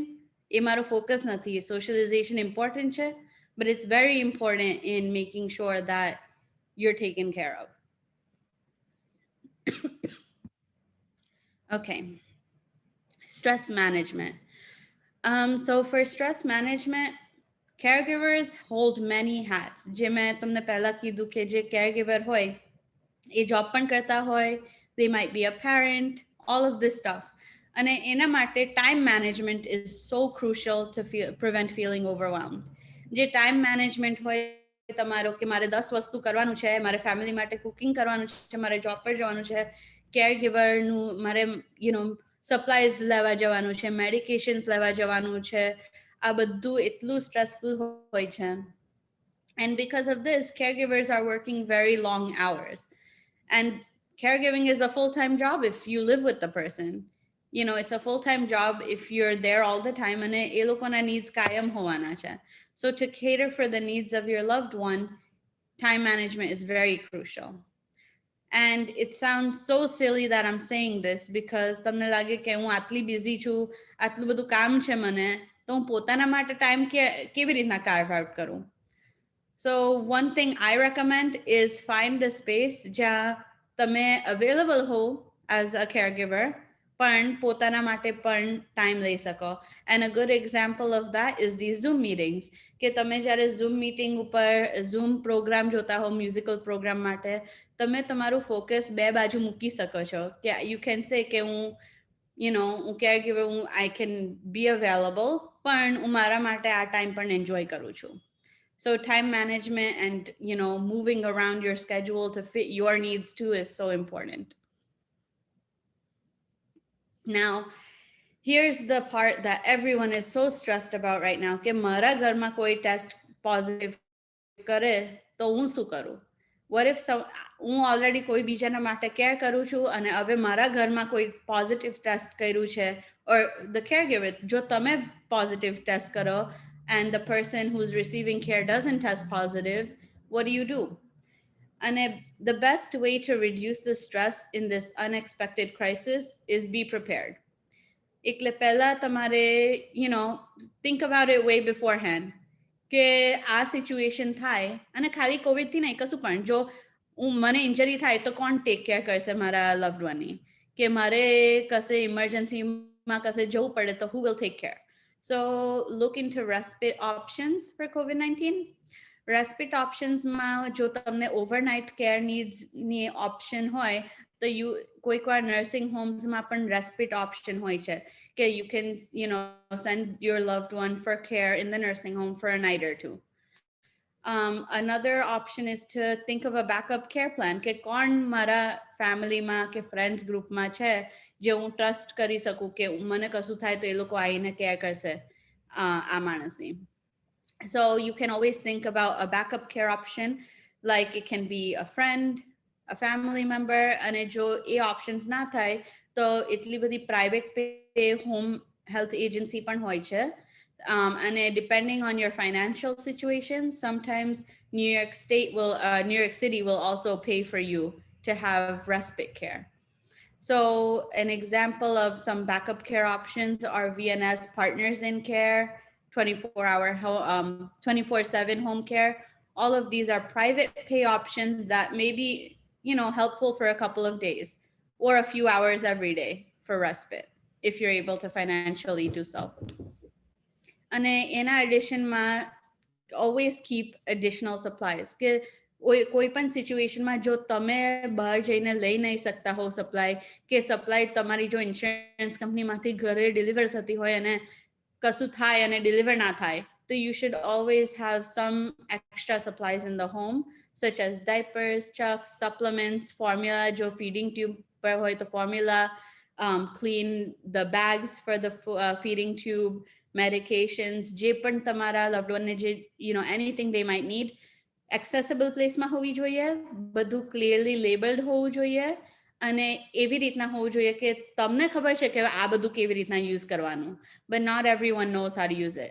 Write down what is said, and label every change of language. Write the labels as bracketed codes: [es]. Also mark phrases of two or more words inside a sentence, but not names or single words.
[gu] એ મારો focus નથી. Socialization important છે, [en] but it's very important in making sure that you're taken care of. Okay. Stress management. So for stress management, caregivers hold many hats. [gu] જે મેં તમને પહેલા કીધું કે જે caregiver હોય, એ job પણ કરતા હોય, [en] they might be a parent, all of this stuff. [gu] અને એના માટે [en] time management is so crucial to prevent feeling overwhelmed. [gu] જે [en] time management [gu] હોય તમારો કે મારે 10 વસ્તુ કરવાનું છે, મારે ફેમિલી માટે કુકિંગ કરવાનું છે, મારે જોબ પર જવાનું છે, caregiver નું મારે supplies લેવા જવાનું છે, medications લેવા જવાનું છે, આ બધું એટલું stressful હોય છે. [en] And because of this, caregivers are working very long hours. And caregiving is a full-time job if you live with the person. You know, it's a full-time job if you're there all the time, and [gu] એ લોકોના needs કાયમ હોવાના છે. [en] So to cater for the needs of your loved one, time management is very crucial. And it sounds so silly that I'm saying this because [gu] તમને લાગે કે હું આટલી busy છું, આટલું બધું કામ છે મને, તો હું પોતાના માટે time કેવી રીતના [en] carve out [gu] કરું? [en] So one thing I recommend is find a space [gu] જ્યાં તમે available ho [en] as a caregiver, [gu] પણ પોતાના માટે પણ time લઈ સકો. [en] And a good example of that is these Zoom meetings. [gu] કે તમે જ્યારે Zoom meeting ઉપર Zoom program જોતા હો, [en] musical program [gu] માટે, તમે તમારું focus બે બાજુ મૂકી સકો છો. કે [en] you can say [gu] કે હું, [en] you know, [gu] હું caregiver હું, [en] I can be available, [gu] પણ હું મારા માટે આ time પણ enjoy કરું છું. [en] So time management and, you know, moving around your schedule to fit your needs too is so important. Now, here's the part that everyone is so stressed about right now. [gu] કે મારા ઘરમાં કોઈ [en] test positive [gu] કરે તો હું શું કરું? [en] What if [gu] હું already કોઈ બીજાના માટે care કરું છું અને હવે મારા ઘરમાં કોઈ [en] positive test [gu] કર્યું છે, [en] or the caregiver, [gu] જો તમે positive test કરો [en] and the person who's receiving care doesn't test positive, what do? And the best way to reduce the stress in this unexpected crisis is be prepared. [gu] એટલે પહેલા તમારે, [en] you know, think about it way beforehand. [gu] કે આ સિચ્યુએશન થાય અને ખાલી કોવિડથી નહીં, કશું પણ જો મને ઇન્જરી થાય તો કોણ [en] take care [gu] કરશે મારા લવ્ડ વનની? કે મારે કશે ઇમરજન્સીમાં કશે જવું પડે તો [en] who will take care? So look into respite options for COVID-19. Respite options [gu] માં જો તમને [en] overnight care needs ની option [gu] હોય તો કોઈકવાર [en] nursing homes [gu] માં પણ [en] respite option [gu] હોય છે કે [en] you can, you know, send your loved one for care in the nursing home for a night or two. Another option is to think of a backup care plan [gu] કે કોણ મારા ફેમિલીમાં કે [en] friends group [gu] માં છે જે હું trust કરી શકું કે મને કશું થાય તો એ લોકો આવીને care કરશે આ માણસની. [en] So you can always think about a backup care option, like it can be a friend, a family member, [gu] અને જો એ options ના થાય તો એટલી બધી [en] private pay home health agency [gu] પણ હોય છે. [en] And depending on your financial situation, sometimes New York City will also pay for you to have respite care. So an example of some backup care options are VNS Partners in Care, 24/7 home care. All of these are private pay options that may be, you know, helpful for a couple of days or a few hours every day for respite, if you're able to financially do so. And in addition, always keep additional supplies. [gu] કે કોઈ પણ સિચ્યુએશનમાં જો તમે બહાર જઈને લઈ નહીં શકતા હો સપ્લાય, કે સપ્લાય તમારી જો ઇન્સ્યોરન્સ કંપનીમાંથી ઘરે ડિલિવર થતી હોય અને કશું થાય અને ડિલિવર ના થાય [en] so you should always have some extra supplies in the home, such as diapers, chucks, supplements, formula, jo feeding tube [gu] પર હોય તો [en] formula, clean the bags for the feeding tube, medications, [gu] જે પણ તમારા [en] loved one [gu] ને જે, [en] anything they might need, accessible place [gu] માં હોવી જોઈએ, બધું [en] clearly labeled [gu] હોવું જોઈએ, અને એવી રીતના હોવું જોઈએ કે તમને ખબર છે કે આ બધું કેવી રીતના યુઝ કરવાનું, [en] but not everyone knows how to use it.